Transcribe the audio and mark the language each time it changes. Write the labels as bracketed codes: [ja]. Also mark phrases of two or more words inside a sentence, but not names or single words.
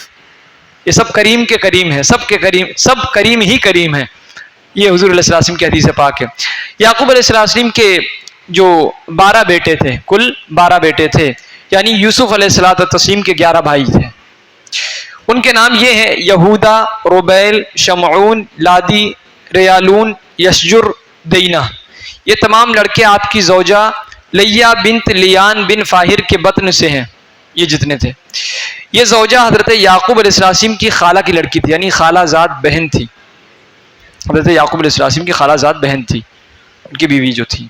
[ur] یہ سب کریم کے کریم ہیں، سب کے کریم، سب کریم ہی کریم ہیں۔ یہ حضور علیہ السلام کی حدیث پاک ہے۔ یعقوب علیہ السلام کے جو 12 بیٹے تھے، کل 12 بیٹے تھے، یعنی یوسف علیہ السلام کے 11 بھائی تھے۔ ان کے نام یہ ہیں یہودا، روبیل، شمعون، لادی، ریالون، یشجر، دینہ۔ یہ تمام لڑکے آپ کی زوجہ لیا بنت لیان بن فاہر کے بطن سے ہیں، یہ جتنے تھے۔ یہ زوجہ حضرت یعقوب علیہ السلام کی خالہ کی لڑکی تھی، یعنی خالہ زاد بہن تھی۔ حضرت یعقوب علیہ السلام کی خالہ زاد بہن تھی، ان کی بیوی جو تھی۔